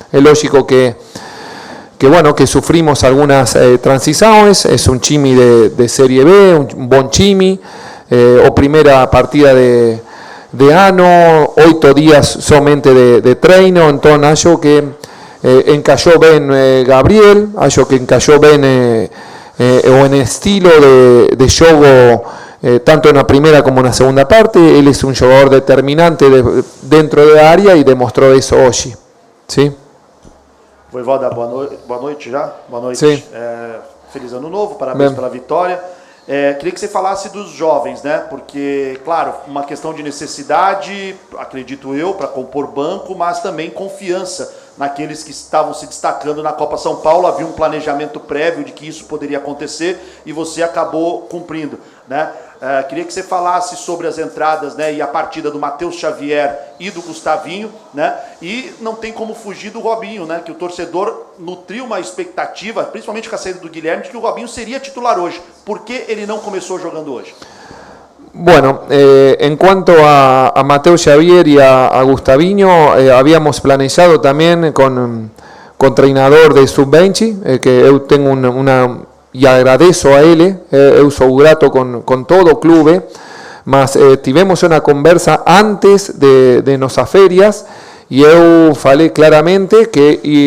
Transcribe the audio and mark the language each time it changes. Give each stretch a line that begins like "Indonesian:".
Spanish: Es lógico que bueno, que sufrimos algunas transiciones, es un Chimi de Serie B, un buen Chimi, o primera partida de ano, 8 días solamente de treino, entonces hallo que encajó bien Gabriel, hallo que encajó bien o en estilo de juego, tanto en la primera como en la segunda parte. Él es un jugador determinante dentro de la área y demostró eso hoy, ¿sí?
Portuguese: Voivoda, boa noite já. Boa noite. Sim. Feliz ano novo, parabéns pela vitória. Queria que você falasse dos jovens, né? Porque, claro, uma questão de necessidade, acredito eu, para compor banco, mas também confiança naqueles que estavam se destacando na Copa São Paulo. Havia um planejamento prévio de que isso poderia acontecer e você acabou cumprindo, né? Queria que você falasse sobre as entradas, né, e a partida do Matheus Xavier e do Gustavinho, né? E não tem como fugir do Robinho, né? Que o torcedor nutriu uma expectativa, principalmente com a saída do Guilherme, de que o Robinho seria titular hoje. Por que ele não começou jogando hoje?
Spanish: Bueno, en cuanto a Mateo Xavier y a Gustavinho, habíamos planejado también con treinador de Sub-20, que yo tengo una y agradezco a él,
Portuguese: eu sou grato
Spanish: con todo clube, mas tivemos una conversa antes de nuestras ferias y
Portuguese: eu falei claramente que